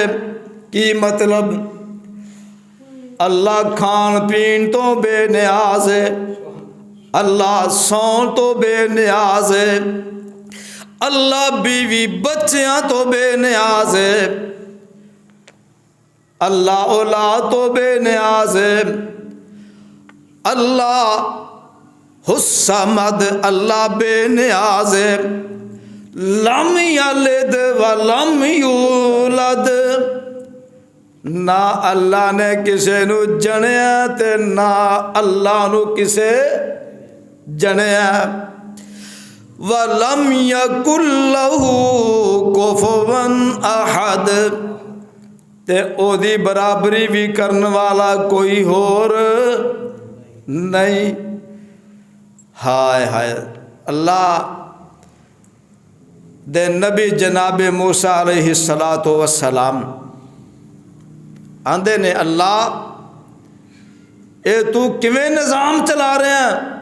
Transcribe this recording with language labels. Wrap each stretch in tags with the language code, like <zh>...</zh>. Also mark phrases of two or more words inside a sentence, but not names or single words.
<pa>کی مطلب اللہ کھان پین توں بے نیاز ہے، اللہ سون توں بے نیاز ہے، اللہ بیوی بچیاں توں بے نیاز ہے، اللہ اولاد توں بے نیاز ہے,</pa> <ar>الله الصمد</ar> <pa>اللہ بے نیاز ہے,</pa> <ar>لم يلد ولم يولد,</ar> <pa>نہ اللہ نے کسے نوں جنیا تے نہ اللہ نوں کسے جنیا,</pa> <ar>ولم يكن له كفوا أحد,</ar> <pa>تے اوہدی برابری وی کرن والا کوئی ہور نہیں. ہائے ہائے اللہ دے نبی جناب موسیٰ</pa> <ar>عليه الصلاة والسلام</ar> <pa>آکھدے نیں اللہ اے تو کویں نظام چلا رہا ہے?</pa>